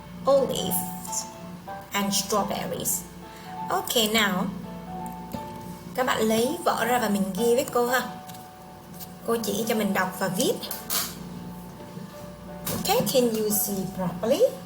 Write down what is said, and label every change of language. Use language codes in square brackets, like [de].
[en] Olives and strawberries. Okay, now [vi] các bạn lấy vở ra và mình ghi với cô ha. Cô chỉ cho mình đọc và viết. [en] Okay, can you see properly?